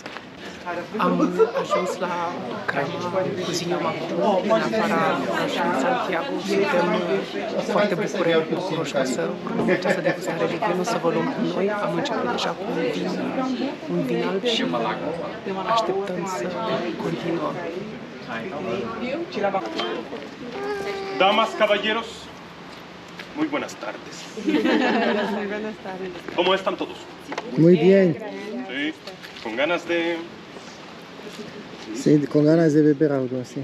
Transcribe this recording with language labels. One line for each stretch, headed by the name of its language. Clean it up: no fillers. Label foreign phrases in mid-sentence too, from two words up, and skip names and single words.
Romanian: Am ajuns la Crama cu Zinio Macru, în afara orașului Santiago. Suntem foarte bucuroși ca să urmăm această degustare de vin, să vă luăm cu noi. Am început deja cu un vin alb și așteptăm să continuăm.
Spanish: Damas, caballeros, muy buenas tardes. ¿Cómo están todos? Muy bien, Sí, con ganas de... sí, con ganas de beber algo así.